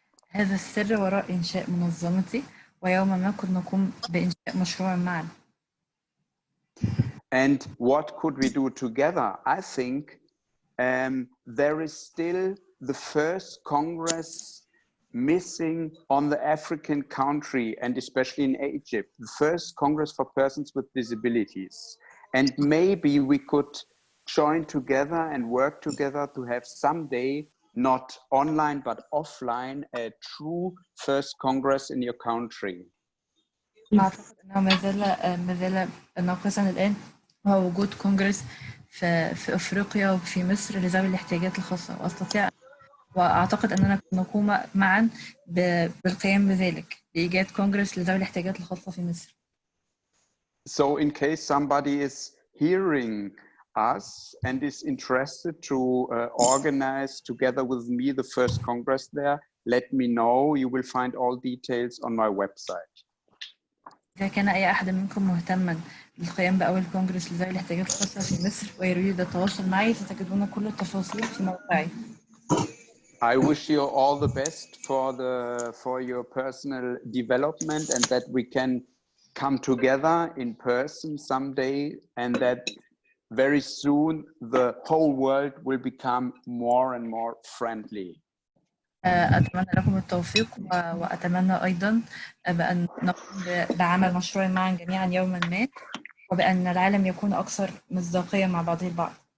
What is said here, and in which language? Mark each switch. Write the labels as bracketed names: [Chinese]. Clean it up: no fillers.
[Arabic] هذا السر وراء إنشاء منظمتي ويوما ما قد نقوم بإنشاء مشروع معا. [English] And what could we do together? I think there is still the first Congress missing on the African country, and especially in Egypt, the first Congress for persons with disabilities. And maybe we could join together and work together to have someday, not online but offline, a true first Congress in your country. [Arabic] أعتقد أنه ما زال ناقصا الآن هو وجود كونغرس في أفريقيا وفي مصر لذوي الاحتياجات الخاصة، وأعتقد أننا نقوم معا بالقيام بذلك لإيجاد كونغرس لذوي الاحتياجات الخاصة في مصر. [English] So in case somebody is hearing us and is interested to organize together with me the first Congress there, let me know. You will find all details on my website. [Arabic] إذا كان أي أحد منكم مهتما بالقيام بأول كونغرس لذوي الاحتياجات الخاصة في مصر ويريد التواصل معي ستجدون كل التفاصيل في موقعي. [English] I wish you all the best for your personal development, and that we can come together in person someday, and that very soon the whole world will become more and more friendly. [Arabic] أتمنى لكم التوفيق وأتمنى أيضا بأن نقوم بعمل مشروع معا جميعا يوما ما وبأن العالم يكون أكثر مصداقية مع بعضه البعض.